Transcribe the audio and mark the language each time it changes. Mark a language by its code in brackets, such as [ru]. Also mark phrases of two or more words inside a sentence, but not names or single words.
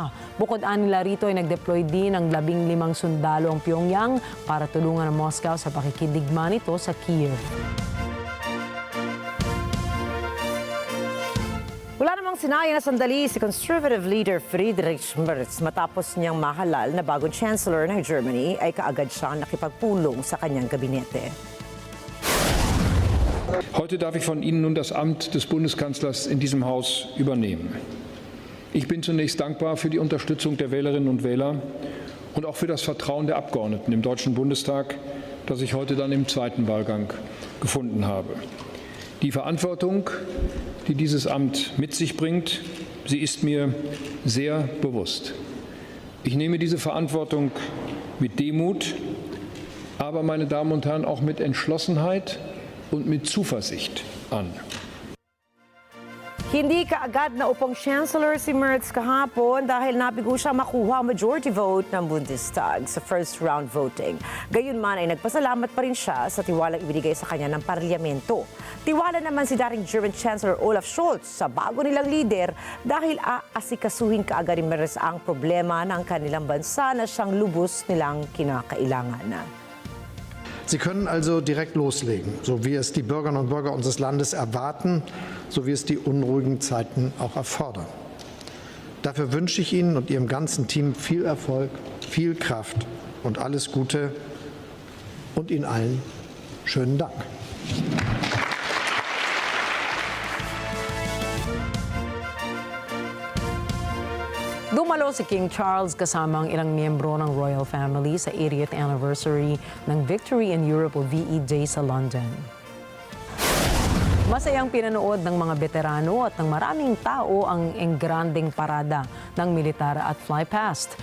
[tl] Bukod nila rito ay nag-deploy din ng 15 sundalo ang Pyongyang para tulungan ang Moscow sa pakikidigma nito sa Kiev. Wala namang sinaya na sandali si [en] Conservative leader [tl] Friedrich Merz matapos niyang mahalal na bagong Chancellor ng Germany ay kaagad siyang nakipagpulong sa kanyang gabinete. [de] Heute darf ich von Ihnen nun das Amt des Bundeskanzlers in diesem Haus übernehmen. Ich bin zunächst dankbar für die Unterstützung der Wählerinnen und Wähler und auch für das Vertrauen der Abgeordneten im Deutschen Bundestag, das ich heute dann im zweiten Wahlgang gefunden habe. Die Verantwortung, die dieses Amt mit sich bringt, sie ist mir sehr bewusst. Ich nehme diese Verantwortung mit Demut, aber, meine Damen und Herren, auch mit Entschlossenheit und mit Zuversicht an. [tl] Hindi kaagad na upong Chancellor si Merz kahapon dahil nabigo siya makuha ang [en] majority vote [tl] ng Bundestag sa [en] first round voting. [tl] Gayunman ay nagpasalamat pa rin siya sa tiwalang ibinigay sa kanya ng parlamento. Tiwala naman si dating [en] German Chancellor [tl] Olaf Scholz sa bago nilang leader dahil aasikasuhin kaagad ni Merz ang problema ng kanilang bansa na siyang lubos nilang kinakailangan. [de] Sie können also direkt loslegen, so wie es die Bürgerinnen und Bürger unseres Landes erwarten, so wie es die unruhigen Zeiten auch erfordern. Dafür wünsche ich Ihnen und Ihrem ganzen Team viel Erfolg, viel Kraft und alles Gute und Ihnen allen Schönen Dank. [tl] Dumalo si King Charles kasama ang ilang miyembro ng [en] royal family [tl] sa [en] 80th anniversary [tl] ng Victory in Europe o VE Day sa London. Masayang pinanood ng mga veterano at ng maraming tao ang engranding parada ng militar at flypast.